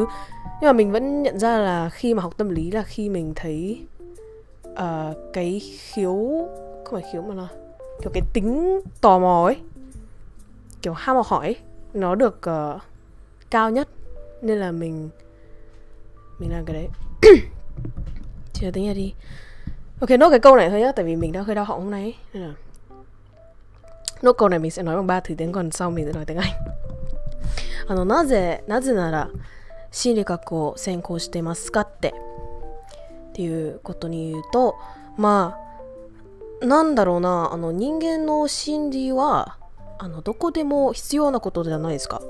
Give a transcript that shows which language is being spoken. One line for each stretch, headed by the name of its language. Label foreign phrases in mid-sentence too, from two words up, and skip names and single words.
Vietnamese: Nhưng mà mình vẫn nhận ra là khi mà học tâm lý là khi mình thấy cái không phải khiếu mà là kiểu cái tính tò mò ấy, kiểu ham học hỏi ấy, nó được cao nhất. Nên là mình làm cái đấy. Chưa tính ra đi. Ok, nốt cái câu này thôi nhá, tại vì mình đang hơi đau họng hôm nay ấy. Nên là nốt câu này mình sẽ nói bằng 3 thứ tiếng, còn sau mình sẽ nói tiếng Anh.
Japanese: なぜなら心理学を専攻してますかっていうことに言うと、まあなんだろうな、人間の心理はどこでも必要なことじゃないですか。